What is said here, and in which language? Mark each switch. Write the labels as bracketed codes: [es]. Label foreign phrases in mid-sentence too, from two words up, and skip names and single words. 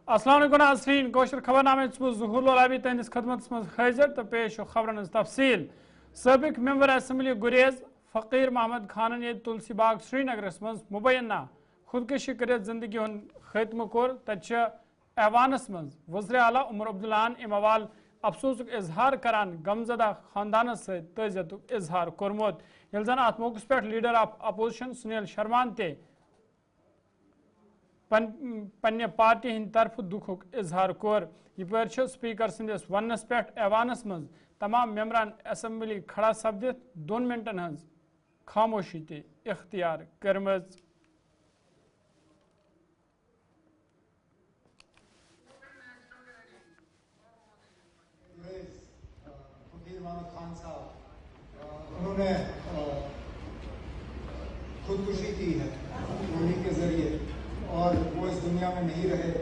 [ks] السلام علیکم ناظرین کوشر خبر نامہ ظہور لولابی تہندس خدمت مز حاضر تو پیش ہو خبرن تفصیل سابق ممبر اسمبلی گریز فقیر محمد خانن یہ تلسی باغ سری نگرس مز مبینہ خودکشی کرت زندگی ہن خاتمہ کور تت ایوانس مز وزیر اعلیٰ عمر عبداللہن ام حوالہ افسوس اظہار کران غمزدہ خاندانس ست تعزیت اظہار کورمت یل زن ات موقع پہ [en] leader of opposition [ks] سنیل شرمان تے پنہ پارٹی ہند طرف دکھک اظہار کور یپر سپیکر سندس ونس پہ ایوانس مز تمام ممبران اسمبلی کھڑا سپدت 2 منٹن ہز خاموشی تے اختیار کرمز [ur] محمد خان صاحب انہوں نے خودکشی کی ہے گولی کے ذریعے اور وہ اس دنیا میں نہیں رہے.